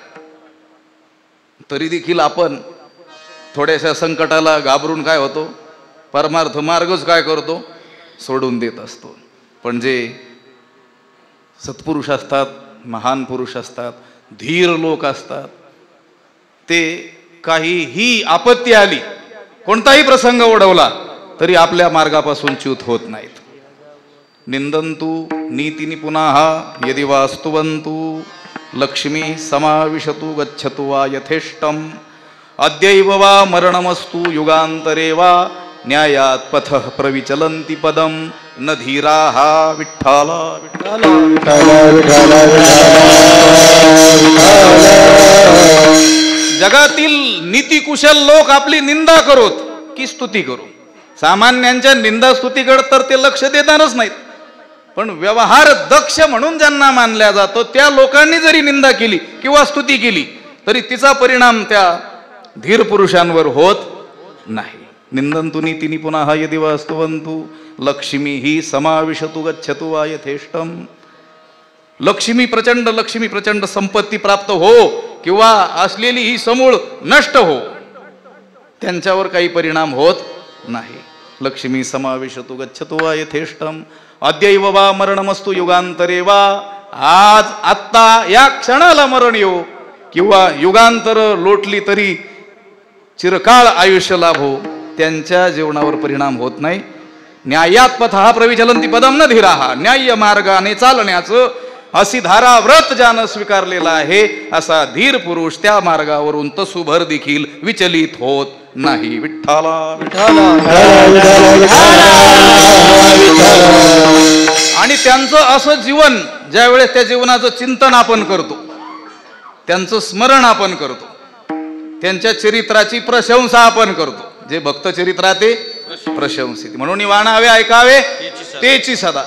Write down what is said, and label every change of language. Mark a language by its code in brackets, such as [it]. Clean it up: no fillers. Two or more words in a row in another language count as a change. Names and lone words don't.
[mr] तरी देखील आपण थोड्याशा संकटाला घाबरून काय होतो, परमार्थ मार्गच काय करतो, सोडून देत असतो. पण जे सत्पुरुष असतात, महान पुरुष असतात, धीर लोक असतात, ते काहीही आपत्ती आली, कोणताही प्रसंग ओढवला तरी आपल्या मार्गापासून च्युत होत नाहीत. [sa] निंदन्तु नीतिनि पुनः यदि वास्तुवन्तु लक्ष्मी समाविशतु गच्छतु वा यथेष्टम अद्यैव वा मरणमस्तु युगान्तरे वा न्यायात् पथः प्रविचलन्ति पदम न धीराः. [mr] विठ्ठला जगातील नीतिकुशल लोक आपली निंदा करोत की स्तुती करो, सामान्यांच्या निंदा स्तुतीकडे तर ते लक्ष देतानच नाहीत. पण व्यवहार दक्ष म्हणून ज्यांना मानल्या जातो त्या लोकांनी जरी निंदा केली किंवा स्तुती केली तरी तिचा परिणाम त्या धीर पुरुषांवर होत नाही. [sa] निंदन्तु नीतिनि पुनः यदि वास्तुवन्तु लक्ष्मी ही समाविशतु गच्छतु वा यथेष्टम. [mr] लक्ष्मी प्रचंड संपत्ती प्राप्त हो किंवा असलेली ही समूळ नष्ट हो, त्यांच्यावर काही परिणाम होत नाही. [sa] लक्ष्मी समाविशतु गच्छतु वा यथेष्टम अद्यैव वा मरणमस्तु युगांतरे वा. [mr] आज आत्ता या क्षणाला मरण येऊ किंवा युगांतर लोटली तरी चिरकाळ आयुष्य लाभो, त्यांच्या जीवनावर परिणाम होत नाही. [sa] न्यायात पथः प्रविचलन्ति पदम न धीराः, [mr] न्याय्य मार्गाने चालण्याचं अशी धारा व्रत ज्यानं स्वीकारलेला आहे, असा धीर पुरुष त्या मार्गावरून तसूभर देखील विचलित होत नाही. विठ्ठला विठ्ठला. आणि त्यांचं असं जीवन, ज्या वेळेस त्या जीवनाचं चिंतन आपण करतो, त्यांचं स्मरण आपण करतो, त्यांच्या चरित्राची प्रशंसा आपण करतो, जे भक्त चरित्रा ते प्रशंसित, म्हणून वाणावे ऐकावे तेची सदा.